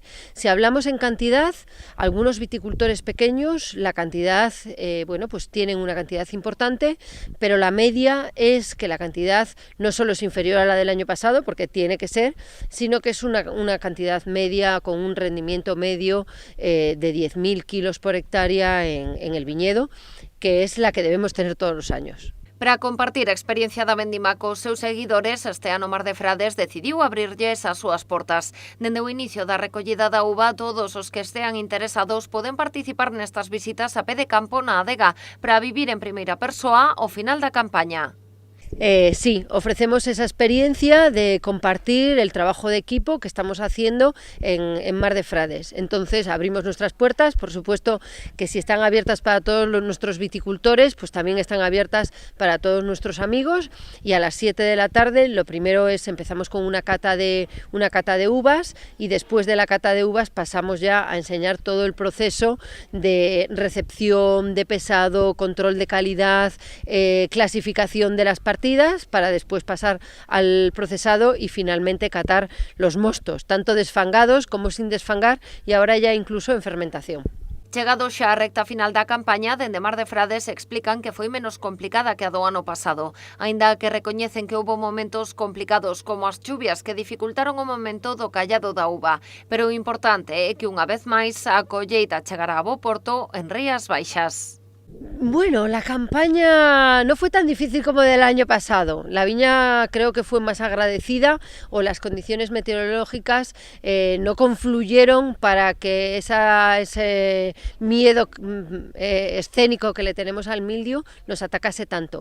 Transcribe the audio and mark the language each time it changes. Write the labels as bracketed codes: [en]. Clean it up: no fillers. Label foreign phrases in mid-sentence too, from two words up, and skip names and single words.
[es] Si hablamos en cantidad, algunos viticultores pequeños, la cantidad, pues tienen una cantidad importante, pero la media es que la cantidad no solo es inferior a la del año pasado, porque tiene que ser, sino que es una cantidad media con un rendimiento medio de 10.000 kilos por hectárea en el viñedo, que es la que debemos tener todos los años. [gl] Para compartir a experiencia da vendima cos seus seguidores, este ano Mar de Frades decidiu abrirlles as súas portas. Dende o inicio da recollida da uva, todos os que estean interesados poden participar nestas visitas a pé de campo na adega para vivir en primeira persoa ao final da campaña. [es] Sí, ofrecemos esa experiencia de compartir el trabajo de equipo que estamos haciendo en Mar de Frades. Entonces abrimos nuestras puertas, por supuesto que si están abiertas para todos nuestros viticultores, pues también están abiertas para todos nuestros amigos, y a las 7 de la tarde lo primero es empezamos con una cata de uvas, y después de la cata de uvas pasamos ya a enseñar todo el proceso de recepción, de pesado, control de calidad, clasificación de las partidas, para después pasar al procesado y finalmente catar los mostos, tanto desfangados como sin desfangar, y ahora ya incluso en fermentación. [gl] Chegado xa a recta final da campaña, dende Mar de Frades explican que foi menos complicada que a do ano pasado, aínda que recoñecen que houbo momentos complicados como as chuvias que dificultaron o momento do callado da uva, pero o importante é que unha vez máis a colleita chegará a bo porto en Rías Baixas. [es] Bueno, la campaña no fue tan difícil como del año pasado. La viña creo que fue más agradecida, o las condiciones meteorológicas no confluyeron para que ese miedo escénico que le tenemos al mildiu nos atacase tanto.